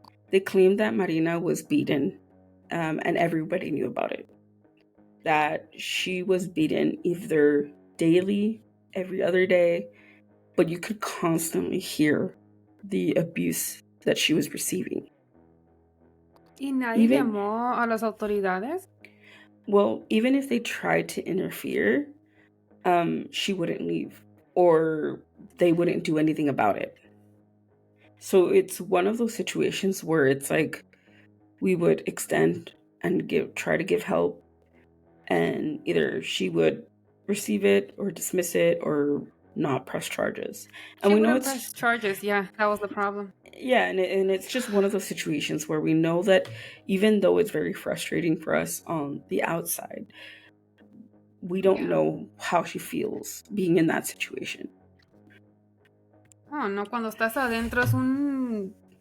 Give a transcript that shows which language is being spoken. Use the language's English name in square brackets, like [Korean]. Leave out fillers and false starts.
[English] They claimed that Marina was beaten, and everybody knew about it. That she was beaten either daily, every other day, but you could constantly hear the abuse that she was receiving. [Spanish] ¿Y nadie llamó a las autoridades? [English] Well, even if they tried to interfere, she wouldn't leave, or they wouldn't do anything about it. So it's one of those situations where it's like we would extend and try to give help, and either she would receive it or dismiss it or not press charges. And we know it's press charges. Yeah, that was the problem. Yeah, and it's just one of those situations where we know that even though it's very frustrating for us on the outside, we don't know how she feels being in that situation. [Spanish] Oh, no, cuando estás adentro es un...